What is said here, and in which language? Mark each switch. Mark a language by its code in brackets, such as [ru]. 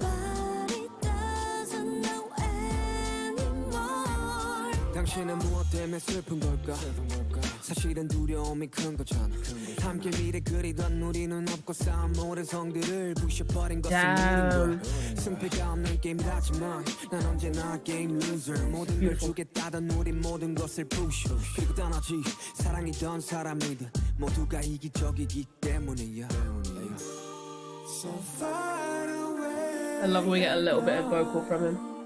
[en] nobody doesn't know anymore. [ko] 당신은 무엇 때문에 슬픈 걸까? 사실은 두려움이 큰 거잖아. 함께 미래 그리던 우리는 없고 싸운 모든 성들을 부셔버린 것은 [en] Damn. [ko] 우린 거야. 승패가 없는 게임이라지만 난 언제나 게임 loser. 모든 걸 주겠다던 우리 모든 것을 push. 그리고 떠나지 사랑이던 사람이든 모두가 이기적이기 때문이야. [en] So far away, I love when we get a little bit of vocal from him.